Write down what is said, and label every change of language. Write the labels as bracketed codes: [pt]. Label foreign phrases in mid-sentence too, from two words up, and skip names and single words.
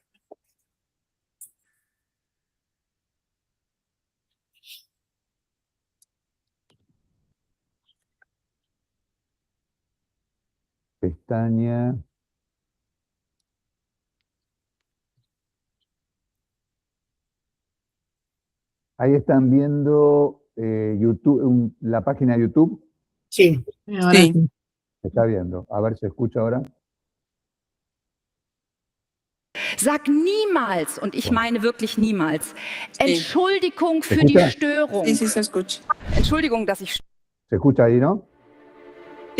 [es] Pestaña. Ahí están viendo YouTube, la página de YouTube. Sí. Sí. Se está viendo. A ver si escucha ahora. [de] Sag niemals, und ich meine wirklich niemals, Entschuldigung [es] ¿Se [de] für die [es] escucha? [de] Störung. [es] Sí, sí se escucha. [de] Entschuldigung, dass ich... [es] ¿Se escucha ahí, no? Sí.